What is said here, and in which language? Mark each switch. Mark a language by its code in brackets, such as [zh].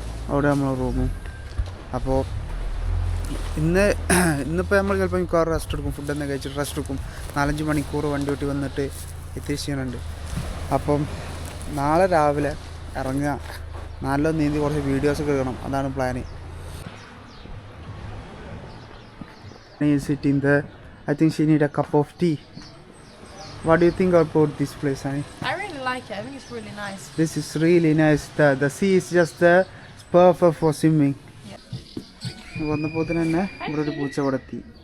[ml] അവിടെ നമ്മളെ റൂമും. അപ്പോൾ ഇന്നിപ്പോൾ നമ്മൾ ചിലപ്പോൾ മിക്കവാറും റെസ്റ്റ് എടുക്കും. ഫുഡൊന്നും കഴിച്ചിട്ട് റെസ്റ്റ് എടുക്കും. 4-5 മണിക്കൂർ വണ്ടി ഓട്ടി വന്നിട്ട് എത്തിച്ചുണ്ട്. അപ്പം നാളെ രാവിലെ ഇറങ്ങുക, നല്ല നീന്തി കുറച്ച് വീഡിയോസൊക്കെ എടുക്കണം. അതാണ് plan. [en] Sitting there, I think she need a cup of tea. What do you think about this place, Annie? I really like it. I think it's really nice. This is really nice. The sea is just there. It's perfect for swimming. [ml] വന്നപ്പോൾ തന്നെ ഇവിടെ ഒരു പൂച്ച ഇവിടെ എത്തി.